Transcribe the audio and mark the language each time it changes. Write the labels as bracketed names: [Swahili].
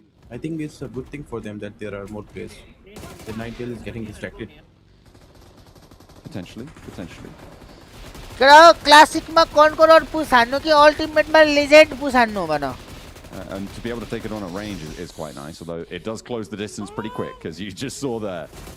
[English] I think it's a good thing for them that there are more players. The 9 is getting distracted. Potentially. [Nepali] केटा क्लासिकमा cut गरेर पुस हान्नु कि अल्टिमेटमा legend पुस हान्नु भन [English] And to be able to take it on at range is quite nice, although it does close the distance pretty quick, as you just saw there.